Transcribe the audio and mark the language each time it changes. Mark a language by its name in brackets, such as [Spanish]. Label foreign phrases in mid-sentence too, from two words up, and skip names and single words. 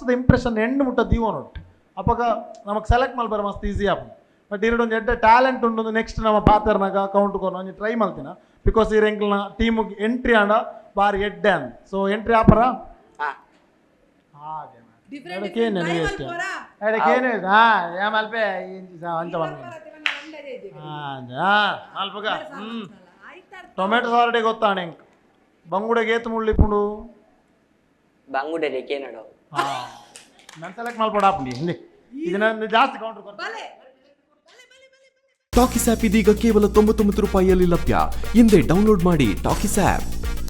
[English] the impression [Tulu] ಎಂಡ್ ಮುಟ್ಟ ದೀವನೊಟ್ಟು ಅಪ್ಪಗ ನಮಗೆ ಸೆಲೆಕ್ಟ್ ಮಲ್ಪರ ಮಸ್ತ್ ಈಸಿ ಆಪುಂಡು ಬಟ್ ಇರಡೊಂದು ಎಡ್ಡೆ ಟ್ಯಾಲೆಂಟ್ ಉಂಡು ನೆಕ್ಸ್ಟ್ ನಮ್ಮ ಪಾತೆರ್ನಾಗ ಕೌಂಟ್ ಕೊನ ಒಂಜಿ ಟ್ರೈ ಮಲ್ತಿನ ಬಿಕಾಸ್ ಈ ಎಂಕ್ಲ್ನ ಟೀಮಿಗೆ ಎಂಟ್ರಿ ಆಂಡ ಬಾರಿ ಎಡ್ಡೆ ಅಂದ್ ಸೊ ಎಂಟ್ರಿ ಆಪರ ಹಾಗೆ ಟೊಮೆಟೊ ಸಾರಡೆ ಗೊತ್ತಾಣ ಎಂಕ್ ಬಂಗುಡೆಗೆ ಏತು ಮುಳ್ಳಿಪುಂಡು ಬಂಗುಡೆ ಕೇನಡು [Kannada] ನಾನು [Tulu] ಸೆಲೆಕ್ಟ್ ಮಲ್ಪಡಾಪುಂಡಿ [Kannada] ಹಿಂದೆ ಇದನ್ನ ಜಾಸ್ತಿ ಕೌಂಟರ್ ಕೊಡ್ತಾರೆ ಟಾಕಿಸ್ ಆಪ್ ಇದೀಗ ಕೇವಲ 99 ರೂಪಾಯಿಯಲ್ಲಿ ಲಭ್ಯ. ಹಿಂದೆ ಡೌನ್ಲೋಡ್ ಮಾಡಿ ಟಾಕಿಸ್ ಆಪ್.